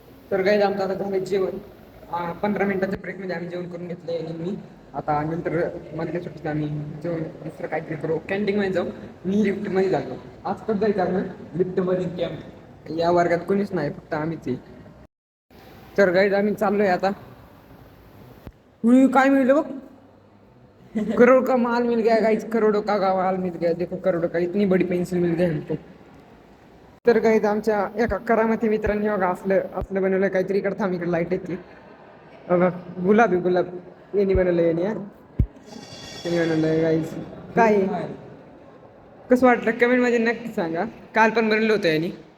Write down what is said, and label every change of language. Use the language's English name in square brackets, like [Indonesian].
[Marathi] तर गाईज आमचं आता झालं जेवण. 15 मिनिटाच्या ब्रेकमध्ये आम्ही जेवण करून घेतलं आणि मी आता नंतर मधल्या सुट्टीत आम्ही जेवण दुसरं काहीतरी करू, कॅन्टीनमध्ये जाऊ. मी लिफ्टमध्ये जातो. आज पण जायचं आपण लिफ्टमध्ये. कॅम्प या वर्गात कोणीच नाही, फक्त आम्हीच आहे. तर गाईज आम्ही चाललोय आता. काय मिळलं बघ, [Hindi] करोड़ का माल मिल गया गाइस, करोड़ों का माल मिल गया. देखो करोड़ों का इतनी बड़ी पेंसिल मिल गई हमको. [Marathi] तर गाइस आमच्या एका करामती मित्रांनी बघा असलं असलं बनवलं काहीतरी. इकडे थांब, इकडे लाईट येते बघा. गुलाबी गुलाब यांनी बनवलं, यांनी बनवलंय गाईस. काय कसं वाटलं कमेंट मध्ये नक्की सांगा. काल पण बनवलं होतं यांनी.